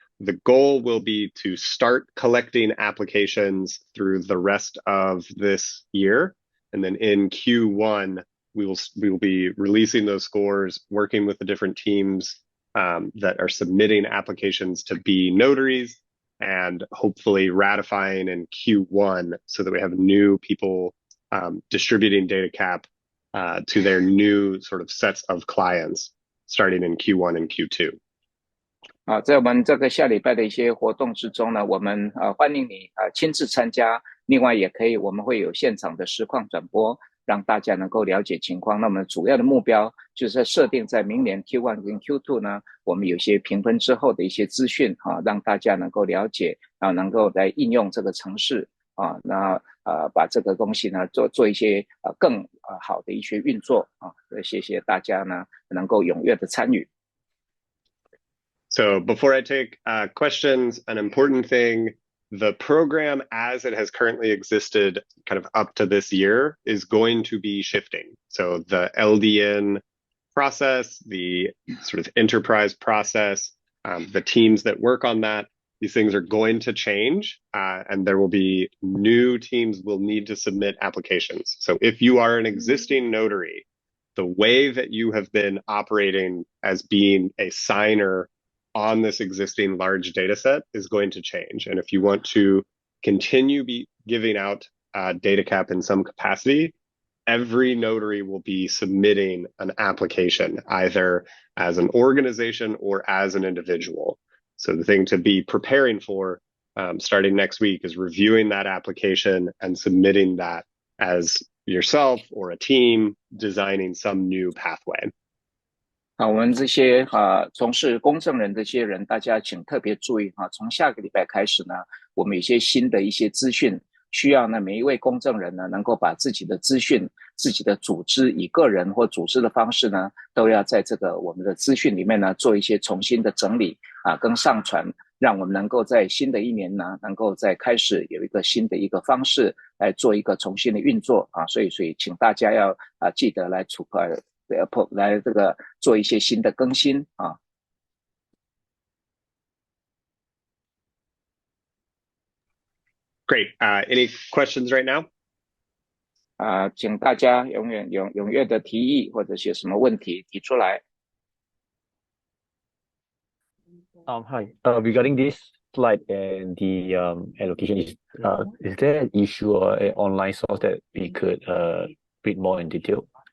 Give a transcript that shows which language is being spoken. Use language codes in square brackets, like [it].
[en] The goal will be to start collecting applications through the rest of this year, and then in Q1 we will be releasing those scores, working with the different teams that are submitting applications to be notaries, and hopefully ratifying in Q1 so that we have new people distributing DataCap to their new sort of sets of clients starting in Q1 and Q2. [zh] 在我们这个下礼拜的一些活动之中呢，我们欢迎你亲自参加，另外也可以我们会有现场的实况转播，让大家能够了解情况。那么主要的目标就是设定在明年 Q1 跟 Q2 呢，我们有些评分之后的一些资讯让大家能够了解能够来应用这个程式把这个东西呢做一些更好的一些运作谢谢大家呢能够踊跃的参与。 [en] So before I take questions, an important thing, the program as it has currently existed kind of up to this year is going to be shifting. So the LDN process, the sort of enterprise process, the teams that work on that, these things are going to change and there will be new teams will need to submit applications. So if you are an existing notary, the way that you have been operating as being a signer on this existing large data set is going to change. And if you want to continue giving out DataCap in some capacity, every notary will be submitting an application, either as an organization or as an individual. So the thing to be preparing for starting next week is reviewing that application and submitting that as yourself or a team designing some new pathway. [zh] 我们这些从事公证人这些人，大家请特别注意从下个礼拜开始呢，我们有一些新的一些资讯，需要呢每一位公证人呢能够把自己的资讯、自己的组织以个人或组织的方式呢，都要在这个我们的资讯里面呢做一些重新的整理跟上传，让我们能够在新的一年呢，能够在开始有一个新的一个方式来做一个重新的运作所以请大家要记得来来这个做一些新的更新 [en] Great. Any questions right now? [zh] 请大家踊跃的提议或者有什么问题提出来。 [en] Hi. Regarding this slide and the allocation, is there an issue or an online source that we could read more in detail?